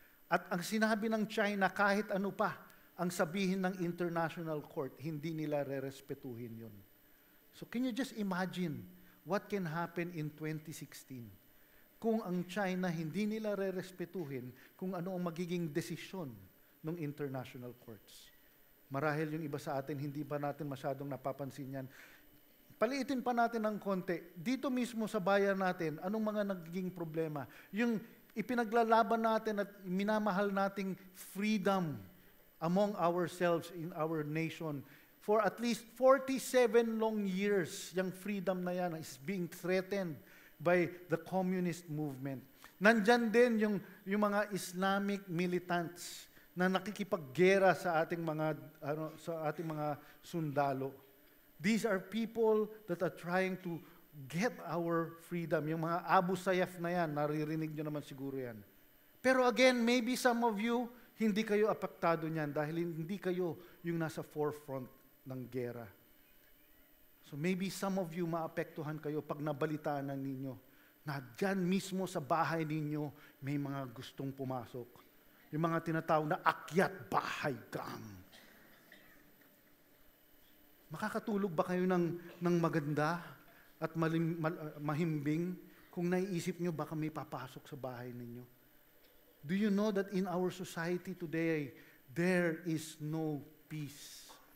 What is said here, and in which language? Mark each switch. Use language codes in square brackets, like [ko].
[tl] At ang sinabi ng China, kahit ano pa ang sabihin ng International Court, hindi nila rerespetuhin yun. [en] So can you just imagine what can happen in 2016? [tl] Kung ang China hindi nila rerespetuhin kung ano ang magiging desisyon ng international courts. Marahil yung iba sa atin, hindi pa natin masyadong napapansin yan. Paliitin pa natin ng konti. Dito mismo sa bayan natin, anong mga nagiging problema? Yung ipinaglalaban natin at minamahal nating [en] freedom among ourselves in our nation. For at least 47 long years, [tl] yung freedom na yan [en] is being threatened by the communist movement. [tl] Nandyan din yung mga Islamic militants na nakikipaggera sa ating mga sundalo. [en] These are people that are trying to get our freedom. [tl] Yung mga Abu Sayyaf na yan, naririnig nyo naman siguro yan. Pero again, [en] maybe some of you, [tl] hindi kayo apektado niyan dahil hindi kayo yung nasa forefront ng gera. [en] So maybe some of you [tl] maapektuhan kayo pag nabalitaan ninyo na dyan mismo sa bahay ninyo may mga gustong pumasok. Yung mga tinatawag na akyat bahay gang. Makakatulog ba kayo ng maganda at mahimbing kung naiisip nyo baka may papasok sa bahay ninyo? [en] Do you know that in our society today, there is no peace?